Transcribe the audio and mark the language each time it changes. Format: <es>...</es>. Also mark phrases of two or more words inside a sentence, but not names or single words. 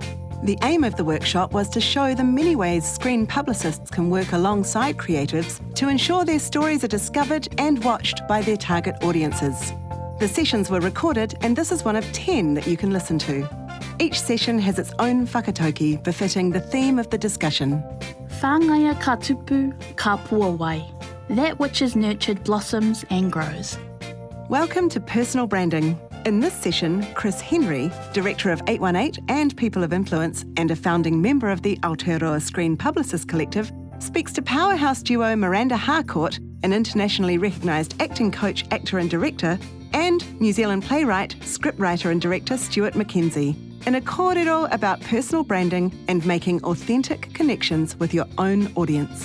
<en>The aim of the workshop was to show the many ways screen publicists can work alongside creatives to ensure their stories are discovered and watched by their target audiences. The sessions were recorded, and this is one of 10 that you can listen to. Each session has its own whakatauki befitting the theme of the discussion.</en> <mi>Whāngaia ka tupu, ka pua wai.</mi> <en>That which is nurtured blossoms and grows. Welcome to Personal Branding. In this session, Chris Henry, Director of 818 and People of Influence and a founding member of the Aotearoa Screen Publicists Collective, speaks to powerhouse duo Miranda Harcourt, an internationally recognised acting coach, actor and director, and New Zealand playwright, scriptwriter and director Stuart Mckenzie, in a korero about personal branding and making authentic connections with your own audience.</en>